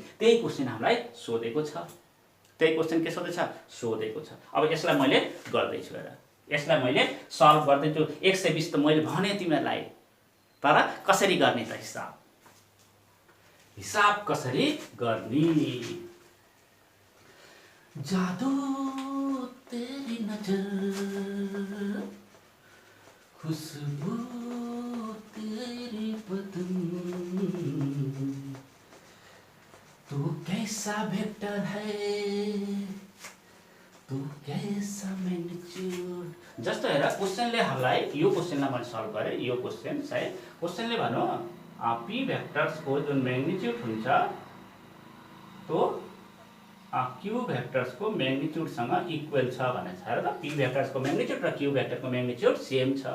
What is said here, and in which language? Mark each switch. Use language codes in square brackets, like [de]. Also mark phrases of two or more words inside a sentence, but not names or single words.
[ne] त्यही क्वेशन हामीलाई सोधेको छ, त्यही क्वेशन के सोधेछ सोधेको छ। अब यसलाई मैले गर्दै छु हेर, यसलाई मैले सल्भ गर्दै छु। 120 त मैले भने तिमीलाई, तर कसरी गर्ने त हिसाब कसरी गर्ने। [hi] जादू तेरी नजर खुशबू तेरी बदन, तू कैसा वेक्टर है तू कैसा मैग्निट्यूड। [ne] जस्तो हेर क्वेशनले हामीलाई यो क्वेशनलाई मैले सल्भ गरे, यो क्वेशन सायद क्वेशनले भनौँ पी भेक्टर्सको जुन म्याग्निट्युड हुन्छ त्यो क्यू भेक्टर्सको म्याग्निट्युडसँग इक्वल छ भनेछ। हेर त पी भेक्टर्सको म्याग्निट्युड र क्यू भेक्टरको म्याग्निट्युड सेम छ।